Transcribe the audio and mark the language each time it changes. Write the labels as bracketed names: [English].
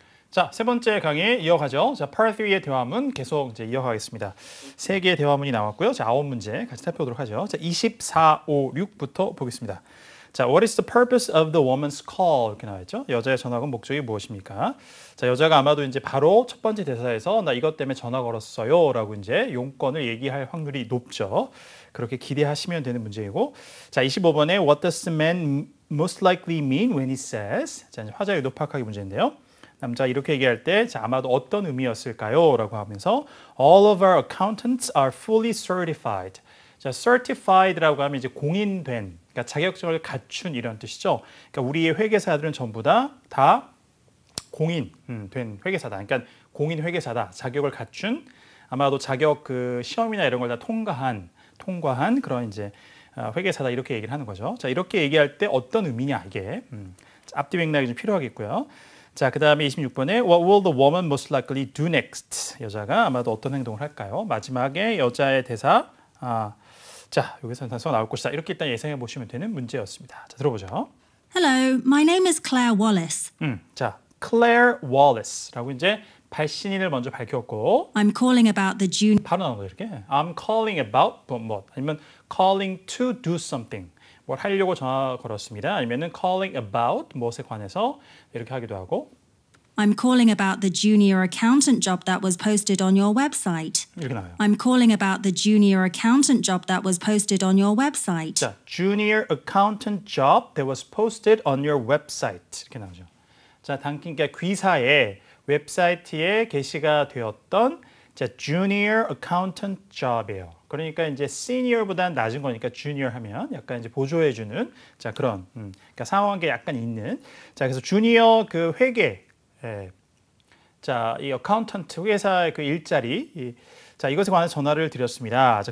[Korean] 자, 세 번째 강의 이어가죠. 자, Part 3의 대화문 계속 이제 이어가겠습니다. 세 개의 대화문이 나왔고요. 자, 9문제 같이 살펴보도록 하죠. 자, 24, 5, 6부터 보겠습니다. 자, [English] What is the purpose of the woman's call? [Korean] 이렇게 나와있죠. 여자의 전화 건 목적이 무엇입니까? 자, 여자가 아마도 이제 바로 첫 번째 대사에서 나 이것 때문에 전화 걸었어요 라고 이제 용건을 얘기할 확률이 높죠. [English] 그렇게 기대하시면 되는 문제이고, [Korean] 자, 25번에 [English] What does the man most likely mean when he says? [Korean] 자, 화자의 노파하기 문제인데요. 남자가 이렇게 얘기할 때 자, 아마도 어떤 의미였을까요? 라고 하면서 [English] All of our accountants are fully certified. [Korean] 자, certified라고 하면 이제 공인된, 그러니까 자격증을 갖춘 이런 뜻이죠. 그러니까 우리의 회계사들은 전부 다 공인된 회계사다. 그러니까 공인 회계사다. 자격을 갖춘, 아마도 자격 그 시험이나 이런 걸 다 통과한 그런 이제 회계사다 이렇게 얘기를 하는 거죠. 자, 이렇게 얘기할 때 어떤 의미냐 이게 앞뒤 맥락이 좀 필요하겠고요. 자, 그 다음에 26번에 [English] What will the woman most likely do next? [Korean] 여자가 아마도 어떤 행동을 할까요? 마지막에 여자의 대사 자, 여기서 단서가 나올 것이다. 이렇게 일단 예상해 보시면 되는 문제였습니다. 자, 들어보죠. [English] Hello, my name is Claire Wallace. [Korean] 자, Claire Wallace라고 이제 발신인을 먼저 밝혔고 [English] I'm calling about the junior [Korean] 바로 나온 거예요, 이렇게. [English] I'm calling about [Korean] 뭐 아니면 [English] calling to do something. [Korean] 뭘 하려고 전화 걸었습니다. 아니면은 calling about 무엇에 관해서 이렇게 하기도 하고 [English] I'm calling about the junior accountant job that was posted on your website. [Korean] 이렇게 나와요. [English] I'm calling about the junior accountant job that was posted on your website. [Korean] 자, [English] junior accountant job that was posted on your website [Korean] 이렇게 나오죠. 자, 당긴 그러니까 귀사의 웹사이트에 게시가 되었던 자, junior accountant job이에요. 그러니까 이제 senior보다는 낮은 거니까 junior 하면 약간 이제 보조해주는 자 그런 그러니까 상황에 약간 있는 자 그래서 junior 그 회계 자 이 accountant 회사의 그 일자리 자 이것에 관해서 전화를 드렸습니다.